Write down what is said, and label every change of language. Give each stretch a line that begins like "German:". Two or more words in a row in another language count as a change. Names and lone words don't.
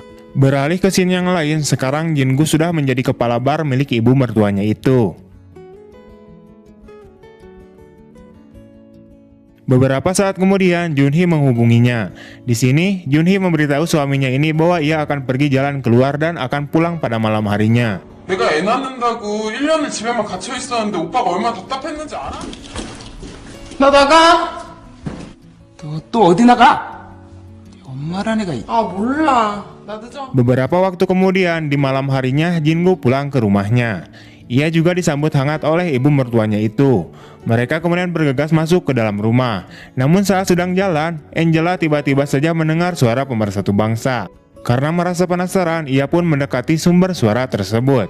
Indonesian: Beralih ke scene yang lain, sekarang Jingu sudah menjadi kepala bar milik ibu mertuanya itu. Beberapa saat kemudian, Junhee menghubunginya. Di sini, Junhee memberitahu suaminya ini bahwa ia akan pergi jalan keluar dan akan pulang pada malam harinya.
Korean: 내가 애 낳는다고 1년을 집에만 갇혀 있었는데 오빠가 얼마나 답답했는지 알아? 나 나가? 또 어디 나가? 엄마란 애가 아 몰라. 나 늦어.
Indonesian: Beberapa waktu kemudian, di malam harinya, Jingu pulang ke rumahnya. Ia juga disambut hangat oleh ibu mertuanya itu. Mereka kemudian bergegas masuk ke dalam rumah. Namun saat sedang jalan, Angela tiba-tiba saja mendengar suara pemersatu bangsa. Karena merasa penasaran, ia pun mendekati sumber suara tersebut.